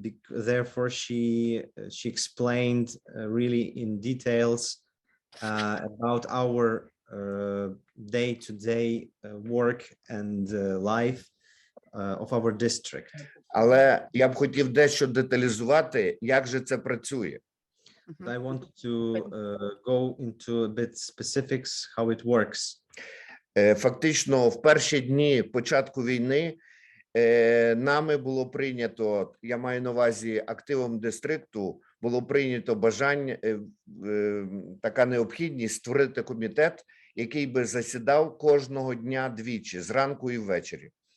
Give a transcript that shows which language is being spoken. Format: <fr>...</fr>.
<en>Therefore, she explained really in details about our day-to-day work and life of our district.</en> <uk>Але я б хотів дещо деталізувати, як же це працює.</uk> <en>I want to go into a bit specifics how it works.</en> <uk>Фактично, в перші дні початку війни нами було прийнято, я маю на увазі активом дистрикту, було прийнято бажання, така необхідність створити комітет, який би засідав кожного дня двічі, зранку і ввечері.</uk>